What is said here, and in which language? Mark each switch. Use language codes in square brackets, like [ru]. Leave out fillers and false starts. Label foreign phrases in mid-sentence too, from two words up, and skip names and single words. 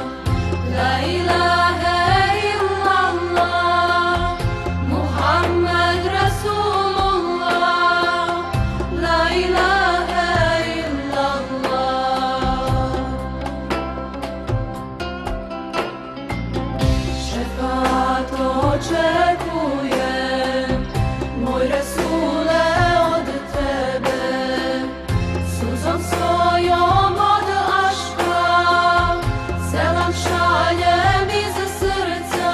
[ar] La ilahe illallah, Muhammed Rasulullah. La ilahe illallah. [bs] Šefaat očekujem, moj Resule, od tebe. Suzom svojom od aška selam šaljem iz srca.